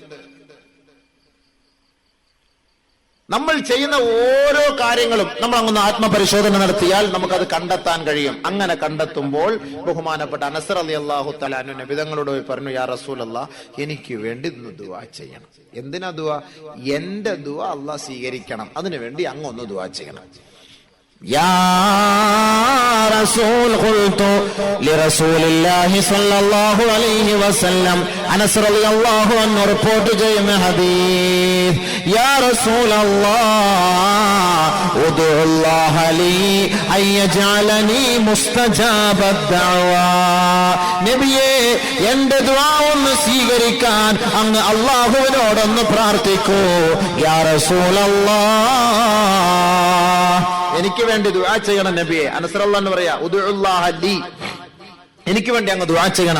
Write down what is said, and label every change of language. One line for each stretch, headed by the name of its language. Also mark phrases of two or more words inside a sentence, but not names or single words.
Malayalam: നമ്മൾ ചെയ്യുന്ന ഓരോ കാര്യങ്ങളും നമ്മൾ അങ്ങ് ആത്മപരിശോധന നടത്തിയാൽ നമുക്കത് കണ്ടെത്താൻ കഴിയും. അങ്ങനെ കണ്ടെത്തുമ്പോൾ ബഹുമാനപ്പെട്ട അനസ്
Arabic: رضي الله تعالى عنه
Malayalam: നബിതങ്ങളോട് പറഞ്ഞു,
Arabic: يا رسول الله,
Malayalam: എനിക്ക് വേണ്ടി ഒന്ന് ദുആ ചെയ്യണം. എന്തിനാ ദുആ? എന്റെ ദുആ അള്ളാഹ് സ്വീകരിക്കണം, അതിനു വേണ്ടി അങ്ങ് ഒന്ന് ദുആ ചെയ്യണം.
Arabic: يا رسول قلت لرسول الله صلى الله عليه وسلم أنس رضي الله عنه
Malayalam: റിപ്പോർട്ട് ചെയ്യുന്ന ഹദീസ്,
Arabic: يا رسول الله ادعو الله لي أن يجعلني مستجاب الدعوة.
Malayalam: നബിയേ, എന്റെ ദുആ ഒന്ന് സ്വീകരിക്കാൻ അങ്ങ് അല്ലാഹുവിനോടൊന്ന് പ്രാർത്ഥിക്കൂ.
Arabic: يا رسول الله,
Malayalam: എനിക്ക് വേണ്ടി ദുആ ചെയ്യണം നബിയെ. അനസ്
Arabic: رضي الله عنه
Malayalam: പറയാ,
Arabic: ادع الله لي,
Malayalam: എനിക്ക് വേണ്ടി അങ്ങ് ദുആ ചെയ്യണം.